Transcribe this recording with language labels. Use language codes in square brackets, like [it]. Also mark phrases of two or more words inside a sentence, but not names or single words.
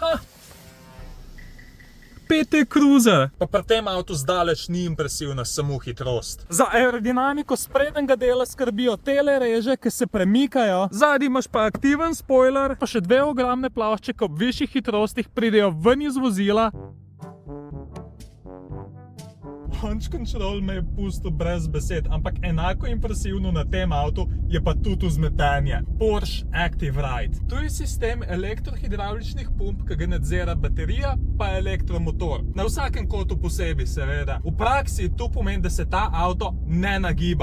[sl] PT Cruiser. Pa pri tem avtu zdaleč ni impresivna samo hitrost. Za aerodinamiko sprednjega dela skrbijo tele reže, ki se premikajo. Zadnji imaš pa aktiven spoiler, pa še dve ogromne plošče, ki ob višjih hitrostih pridejo ven iz vozila. [en] Launch control [sl] me je pustil brez besed, ampak enako impresivno na tem avtu je pa tudi vzmetenje. Porsche Active Ride. Tu je sistem elektrohidravličnih pump, ki ga nadzira baterija pa elektromotor. Na vsakem kotu posebej, seveda. V praksi to pomeni, da se ta avto ne nagiba.